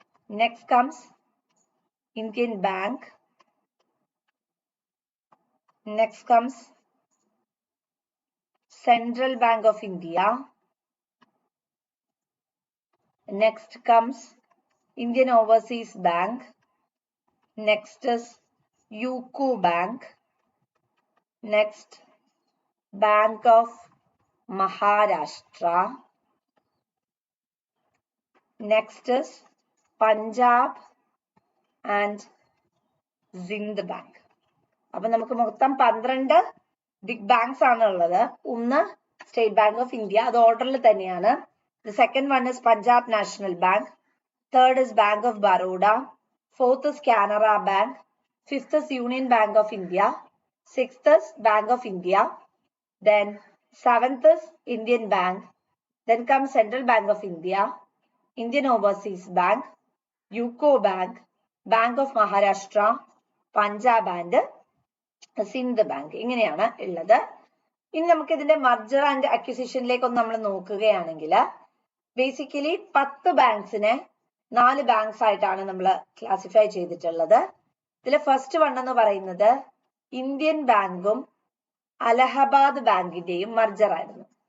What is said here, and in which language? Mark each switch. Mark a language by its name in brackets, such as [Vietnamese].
[English] Next comes Indian bank. Next comes central bank of India. Next comes Indian overseas bank. Next is UCO Bank. Next, Bank of Maharashtra. Next is Punjab and Sind Bank. [Malayalam] അപ്പൊ നമുക്ക് മൊത്തം 12 big banks ആണ് ഉള്ളത്. ഒന്ന് state bank of India, അത് ഓർഡറിൽ തന്നെയാണ്. [English] The second one is Punjab National Bank. Third is Bank of Baroda. Fourth is Canara Bank. Fifth is Union Bank of India. Sixth is Bank of India. Then seventh is Indian Bank. Then comes Central Bank of India, Indian Overseas Bank, UCO Bank, Bank of Maharashtra, Punjab and Sind Bank. [Malayalam] ഇങ്ങനെയാണ് ഉള്ളത്. ഇനി നമുക്ക് ഇതിന്റെ മർജർ and അക്വിസിഷനിലേക്ക് ഒന്ന് നമ്മൾ നോക്കുകയാണെങ്കിൽ basically 10 ബാങ്ക്സിനെ 4 banks ആയിട്ടാണ് നമ്മൾ ക്ലാസിഫൈ ചെയ്തിട്ടുള്ളത്. ഇതിലെ ഫസ്റ്റ് വൺ എന്ന് പറയുന്നത് ഇന്ത്യൻ ബാങ്കും അലഹബാദ് ബാങ്കിന്റെയും മർജർ ആയിരുന്നു.